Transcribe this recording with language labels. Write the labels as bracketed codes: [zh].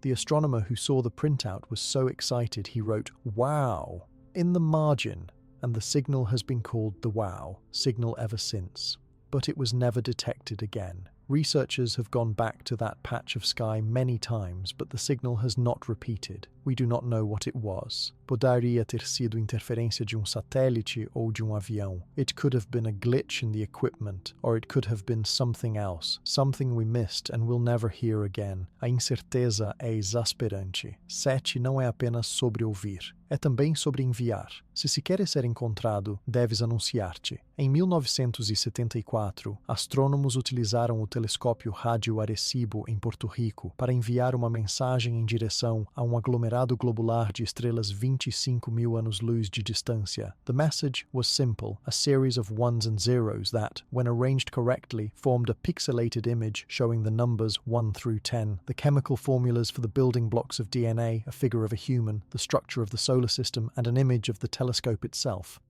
[en] The astronomer who saw the printout was so excited he wrote, "Wow!" in the margin, and the signal has been called the WOW signal ever since. But it was never detected again. Researchers have gone back to that patch of sky many times, but the signal has not repeated. We do not know what it was. [pt] Poderia ter sido interferência de satélite ou de avião. [en] It could have been a glitch in the equipment, or it could have been something else, something we missed and will never hear again. [pt] A incerteza é exasperante. SETI não é apenas sobre ouvir, é também sobre enviar. Se queres ser encontrado, deves anunciar-te. Em 1974, astrônomos utilizaram o telescópio Rádio Arecibo, em Porto Rico, para enviar uma mensagem em direção a um aglomerado globular de estrelas 25 mil anos-luz de distância. [en] The message was simple, a series of ones and zeros that, when arranged correctly, formed a pixelated image showing the numbers 1 through 10, the chemical formulas for the building blocks of DNA, a figure of a human, the structure of the solar system, and an image of the telescope itself.